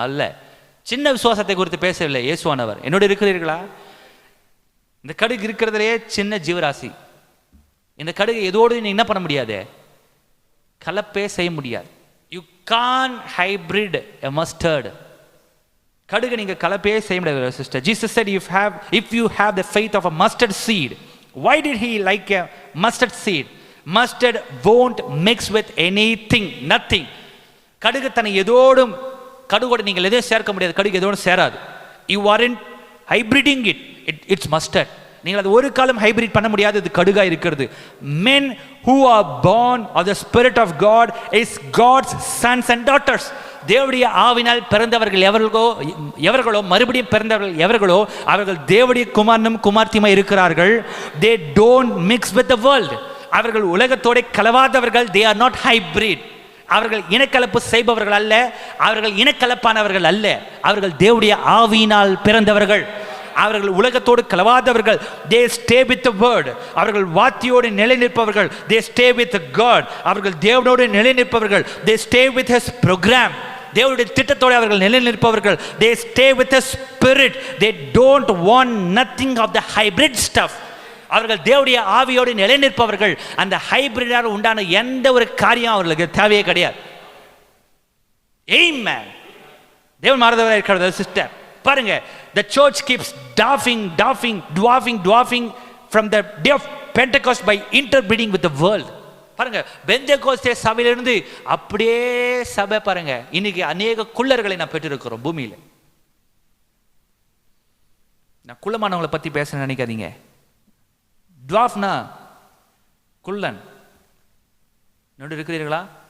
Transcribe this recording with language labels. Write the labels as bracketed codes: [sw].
[ta] அல்ல, சின்ன விசுவாசத்தை குறித்து பேசவில்லை இயேசுவானவர். என்னோட இருக்கிறீர்களா? இந்த கடுகு இருக்கிறதுலே சின்ன ஜீவராசி. இந்த கடுகு எதோடு நீ என்ன பண்ண முடியாது? கலப்பே செய்ய முடியாது. [en] You can't hybrid a mustard. [ta] கடுகு நீங்க கலப்பே செய்ய முடியாது sister. [en] Jesus said if you have the faith of a mustard seed. Why did he like a mustard seed? Mustard won't mix with anything, nothing. [ta] கடுகு தன்னை எதோடும், கடுகோடு நீங்கள் எதையும் சேர்க்க முடியாது. கடுகு எதோடும் சேராது. [en] You aren't hybriding it. It's mustard. [ta] நீங்கள் அது ஒரு காலம் ஹைபிரிட் பண்ண முடியாது. இது கடுகா இருக்கிறது. [en] Men who are born of the spirit of God is God's sons and daughters. [ta] தேவனுடைய ஆவினால் பிறந்தவர்கள் எவர்களோ மறுபடியும் பிறந்தவர்கள் எவர்களோ அவர்கள் தேவனுடைய குமாரனும் குமார்த்தியுமாய் இருக்கிறார்கள். [en] They don't mix with the world. [ta] அவர்கள் உலகத்தோட கலவாதவர்கள். [en] They are not hybrid. [ta] அவர்கள் இனக்கலப்பு செய்பவர்கள் அல்ல. அவர்கள் இனக்கலப்பானவர்கள் அல்ல. அவர்கள் தேவனுடைய ஆவியினால் பிறந்தவர்கள். அவர்கள் உலகத்தோடு கலவாதவர்கள். [en] They stay with the word. [ta] அவர்கள் வார்த்தையோடு நிலை நிற்பவர்கள். [en] They stay with God. [ta] அவர்கள் தேவனோடு நிலை நிற்பவர்கள். [en] They stay with his program. [ta] தேவனுடைய திட்டத்தோடு அவர்கள் நிலை நிற்பவர்கள். [en] They stay with the spirit. They don't want nothing of the hybrid stuff. [ta] அவர்கள் தேவனுடைய ஆவியோடு நிலை நிற்பவர்கள். அந்த ஹைபிரிடால் உண்டான எந்த ஒரு காரியம் அவர்களுக்கு தேவையே கிடையாது. ஆமென். தேவன் மாறுதவராக இருக்கிறது சிஸ்டர். பாருங்க, [en] the church keeps dwarfing from the day of Pentecost by interbreeding with the world. [ta] பாருங்க, பெந்தேகோஸ்தே சபையிலிருந்து அப்படியே சபை பாருங்க, இன்னைக்கு அநேக குள்ளர்களை நான் பெற்றிருக்கிறோம் பூமியில. நான் குள்ளமானவங்களை பத்தி பேச நினைக்காதீங்க. டுவாஃப்னா குள்ளன். என்னோட இருக்கிறீர்களா?